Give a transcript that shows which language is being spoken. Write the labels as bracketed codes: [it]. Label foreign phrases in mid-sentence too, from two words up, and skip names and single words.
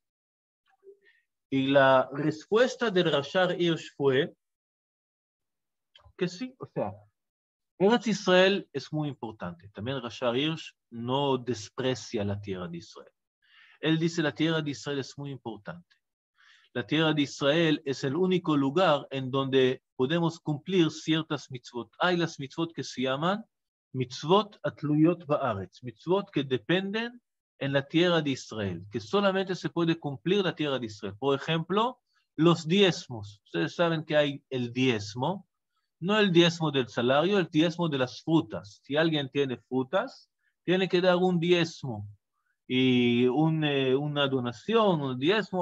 [es] Y la respuesta del Rashar Hirsch fue que sí, o sea, Eretz Israel es muy importante. También Rashar Hirsch no desprecia la tierra de Israel. Él dice la tierra de Israel es muy importante. La tierra de Israel es el único lugar en donde podemos cumplir ciertas mitzvot. Hay las mitzvot que se llaman [he] mitzvot atluyot ba'aretz, [es] mitzvot que dependen en la tierra de Israel, que solamente se puede cumplir la tierra de Israel. Por ejemplo, los diezmos. Ustedes saben que hay el diezmo, no el diezmo del salario, el diezmo de las frutas. Si alguien tiene frutas, tiene que dar un diezmo y una donación, un diezmo.